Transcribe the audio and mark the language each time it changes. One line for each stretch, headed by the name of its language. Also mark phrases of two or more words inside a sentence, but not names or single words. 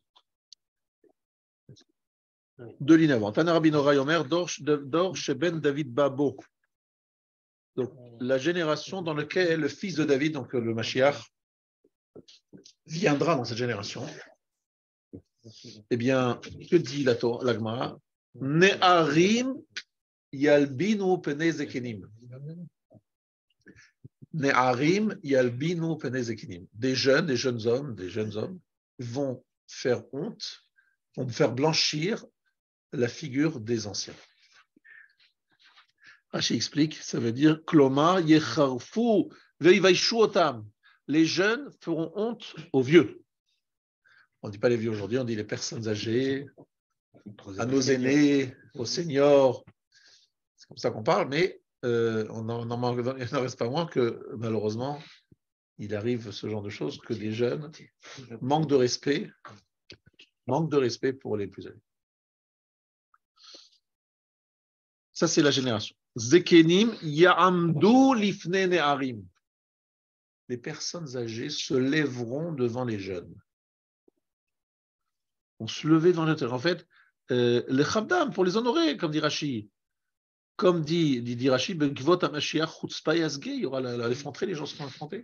French: Deux lignes avant.
Hebrew: תניא, רבי נהוראי אומר, דור שבן דוד בא בו.
French: Donc, la génération dans laquelle le fils de David, donc le Mashiach, viendra dans cette génération. Eh bien, que dit la Gemara?
Hebrew: נערים ילבינו פני זקנים. נערים ילבינו פני זקנים.
French: Des jeunes hommes vont faire honte, vont faire blanchir la figure des anciens. Rashi explique, ça veut dire
Hebrew: כלומר יחרפו ויביישו אותם.
French: Les jeunes feront honte aux vieux. On ne dit pas les vieux aujourd'hui, on dit les personnes âgées, à nos aînés, aux seniors. C'est comme ça qu'on parle, mais il n'en reste pas moins que malheureusement, il arrive ce genre de choses que les jeunes manquent de respect pour les plus âgés. Ça, c'est la génération.
Hebrew: זקנים יעמדו לפני נערים.
French: Les personnes âgées se lèveront devant les jeunes. On se levait devant les jeunes. En fait, les chabdam, pour les honorer, comme dit Rashi. Comme dit Rashi, il y aura l'effronterie, les gens seront effrontés.